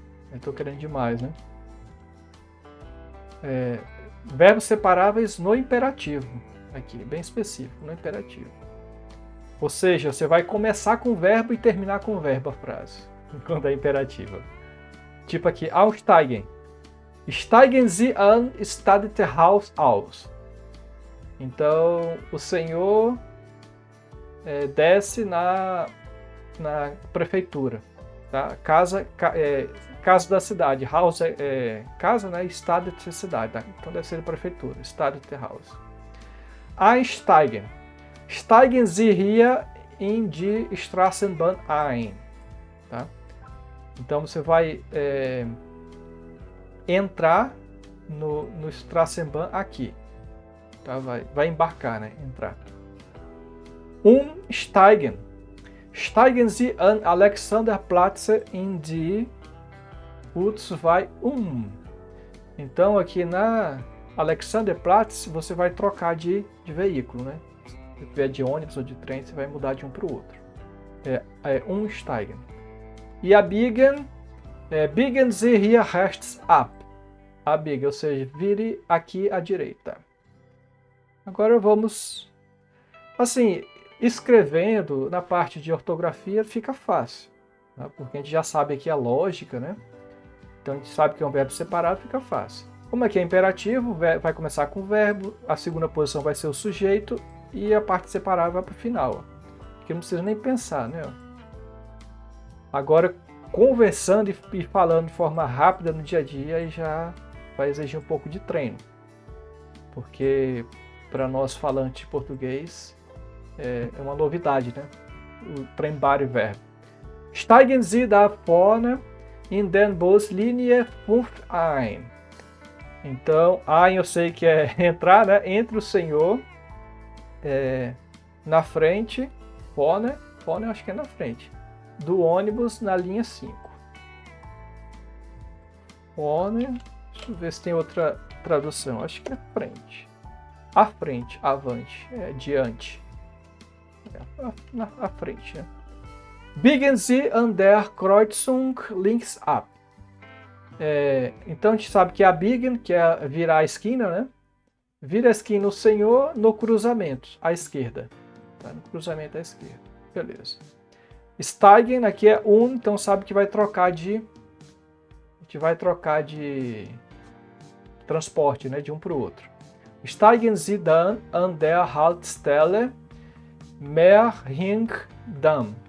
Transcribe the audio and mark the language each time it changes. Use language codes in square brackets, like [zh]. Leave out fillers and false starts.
[pt] Eu estou querendo demais, né? Verbos separáveis no imperativo. Aqui, bem específico, no imperativo. Ou seja, você vai começar com o verbo e terminar com o verbo a frase, quando é imperativa. Tipo aqui, aussteigen. [de] Steigen Sie an Stadthaus aus. [pt] Então, o senhor desce na prefeitura. Tá? Casa da cidade. Haus casa, né? Stadt é cidade. Tá? Então deve ser prefeitura. [de] Stadthaus. Einsteigen. Steigen Sie hier in die Straßenbahn ein. [pt] Tá? Então você vai entrar no Straßenbahn aqui. Tá? Vai embarcar, né? Entrar. [de] Umsteigen. Steigen Sie an Alexanderplatz in die U2. [pt] Então aqui na Alexanderplatz você vai trocar de veículo, né? Se tiver de ônibus ou de trem, você vai mudar de um para o outro. [de] Umsteigen. [pt] E [de] abbiegen, biegen Sie hier rechts ab. [pt] Abbiegen, ou seja, vire aqui à direita. Agora vamos, assim, escrevendo na parte de ortografia fica fácil. tá? Porque a gente já sabe aqui a lógica, né? Então a gente sabe que é um verbo separado, fica fácil. Como aqui é imperativo, vai começar com o verbo, a segunda posição vai ser o sujeito e a parte separada vai para o final. Porque não precisa nem pensar, né? Agora, conversando e falando de forma rápida no dia a dia, aí já vai exigir um pouco de treino. Porque para nós falantes de português é uma novidade, né? O [de] Trennbare Verb. Steigen Sie da vorne in den Buslinie 5 ein. [pt] Então, ein eu sei que é entrar, né? Entre o senhor, na frente, vorne eu acho que é na frente, do ônibus na linha 5. Vorne, deixa eu ver se tem outra tradução, acho que é frente. À frente, avante, diante. À frente, né? [de] Biegen Sie an der Kreuzung links ab. [pt] Então a gente sabe que a biegen, que é virar a esquina, né? Vira a esquina o senhor no cruzamento, à esquerda. Tá? No cruzamento à esquerda. Beleza. Steigen aqui é então sabe que vai trocar de... A gente vai trocar de transporte, né? De um para o outro. [de] Steigen Sie dann an der Haltestelle Mehringdamm.